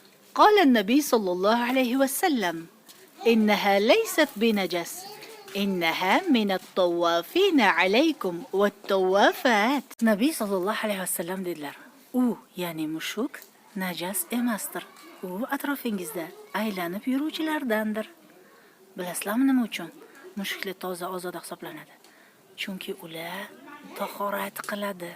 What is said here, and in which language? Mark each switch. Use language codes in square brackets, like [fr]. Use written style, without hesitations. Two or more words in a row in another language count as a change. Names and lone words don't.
[ar] قال النبي صلى الله عليه وسلم إنها ليست بنجس إنها من الطوافين عليكم والطوافات. [uz] Nabiy [ar] صلى الله عليه وسلم [uz] dedilar. U, ya'ni mushuk najas emasdir. U atrofingizda aylanib yuruvchilardandir. Bilasizlarmi nima uchun? Mushuklar toza ozoda hisoblanadi. Chunki ular tahorat qiladi.